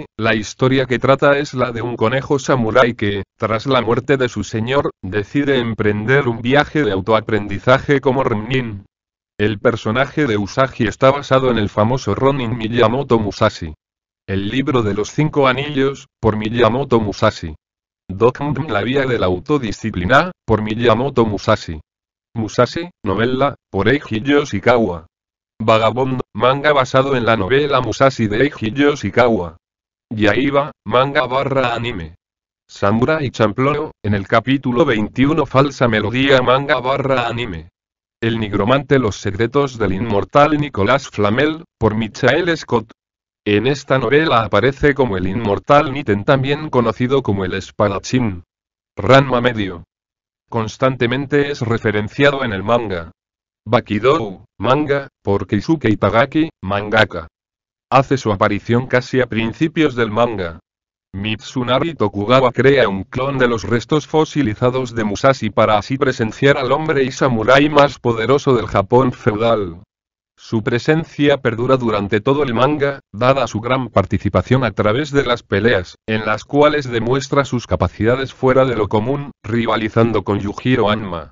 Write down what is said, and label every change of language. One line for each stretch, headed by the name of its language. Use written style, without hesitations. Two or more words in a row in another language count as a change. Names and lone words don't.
Spanish: La historia que trata es la de un conejo samurái que, tras la muerte de su señor, decide emprender un viaje de autoaprendizaje como Ronin. El personaje de Usagi está basado en el famoso Ronin Miyamoto Musashi. El libro de los 5 anillos, por Miyamoto Musashi. Dokkan la vía de la autodisciplina, por Miyamoto Musashi. Musashi, novela, por Eiji Yoshikawa. Vagabond, manga basado en la novela Musashi de Eiji Yoshikawa. Yaiba, manga / anime. Samurai Champloo, en el capítulo 21 falsa melodía manga / anime. El nigromante Los secretos del inmortal Nicolas Flamel, por Michael Scott. En esta novela aparece como el inmortal Niten, también conocido como el espadachín. Ranma medio. Constantemente es referenciado en el manga. Bakidou, manga, por Keisuke Itagaki, mangaka. Hace su aparición casi a principios del manga. Mitsunari Tokugawa crea un clon de los restos fosilizados de Musashi para así presenciar al hombre y samurái más poderoso del Japón feudal. Su presencia perdura durante todo el manga, dada su gran participación a través de las peleas, en las cuales demuestra sus capacidades fuera de lo común, rivalizando con Yujiro Hanma.